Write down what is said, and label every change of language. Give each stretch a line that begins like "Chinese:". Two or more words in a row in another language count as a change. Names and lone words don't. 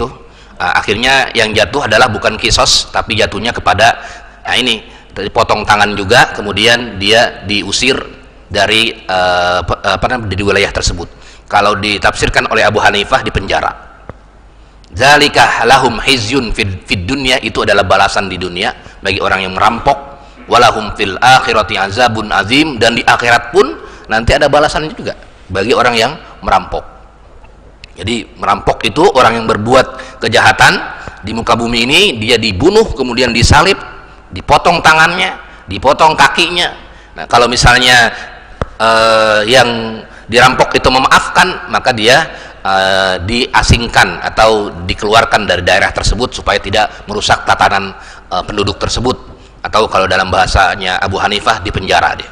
Indonesian: Akhirnya yang jatuh adalah bukan kisos, tapi jatuhnya kepada ini potong tangan juga, kemudian dia diusir dari dari wilayah tersebut. Kalau ditafsirkan oleh Abu Hanifah, di penjara.
Arabic: ذلك لهم خزي في الدنيا,
Indonesian: itu adalah balasan di dunia bagi orang yang merampok.
Arabic: ولهم في الآخرة عذاب عظيم,
Indonesian: dan di akhirat pun nanti ada balasan juga bagi orang yang merampok. Jadi merampok itu orang yang berbuat kejahatan di muka bumi ini, dia dibunuh, kemudian disalib, dipotong tangannya, dipotong kakinya. Nah, kalau misalnya yang dirampok itu memaafkan, maka dia diasingkan atau dikeluarkan dari daerah tersebut supaya tidak merusak tatanan penduduk tersebut, atau kalau dalam bahasanya Abu Hanifah, dipenjara dia.